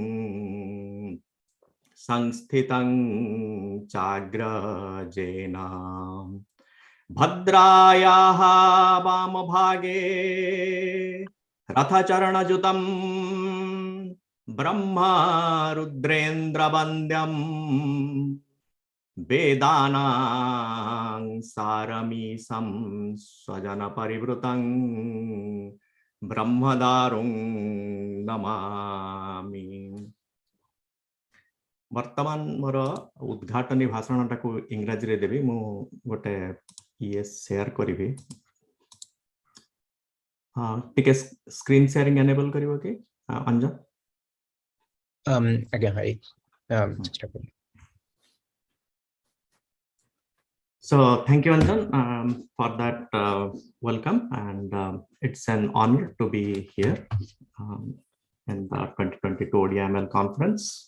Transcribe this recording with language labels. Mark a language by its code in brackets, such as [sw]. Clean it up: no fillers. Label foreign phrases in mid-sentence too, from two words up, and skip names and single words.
[sa] संस्थितं चाग्रजेन भद्रायाः वामभागे रथचरणयुतं ब्रह्मा रुद्रेन्द्रवन्द्यं वेदानां सारमीशं स्वजनपरिवृतं ब्रह्मदारुं नमामि। [or] ବର୍ତ୍ତମାନ ମୋର ଉଦ୍‌ଘାଟନୀ ଭାଷଣ ଟାକୁ ଇଂରାଜୀ ରେ ଦେବି। ମୁଁ ଗୋଟେ ଏ ଶେୟାର କରିବି। ଟିକେ [en] screen sharing enable [or] କରିବୋ କି ଅଞ୍ଜନ? [en] Again, hi. Just a minute. So thank you, Anjan, for that welcome, and it's an honor to be here in the 2022 OiML conference.